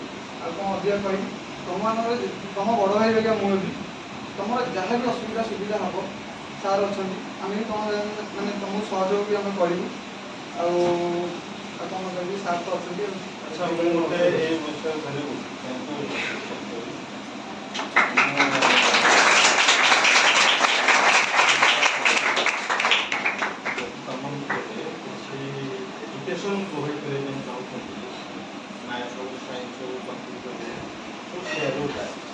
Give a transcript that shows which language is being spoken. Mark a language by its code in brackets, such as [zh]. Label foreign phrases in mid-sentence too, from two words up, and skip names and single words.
[or] ଆଉ କ'ଣ ଅଧିକା କହିବି, ତମମାନଙ୍କର ତମ ବଡ଼ ଭାଇ ଭଳିଆ ମୁଁ ହେବି, ତମର ଯାହା ବି ଅସୁବିଧା ସୁବିଧା ହେବ ସାର୍ ଅଛନ୍ତି, ଆମେ ବି ତମ ମାନେ ତମକୁ ସହଯୋଗ ବି ଆମେ କରିବୁ। ଆଉ କ'ଣ କହିବି, ସାର୍ ତ ଅଛନ୍ତି। ଆଚ୍ଛା, ମୁଁ ଗୋଟେ ଏଇ ବିଷୟ ଧରିବୁ [en] education provide [hi] करने में चाहूँगी, मैथ हो, साइंस हो, कंप्यूटर हो, तो शेयर हो जाए।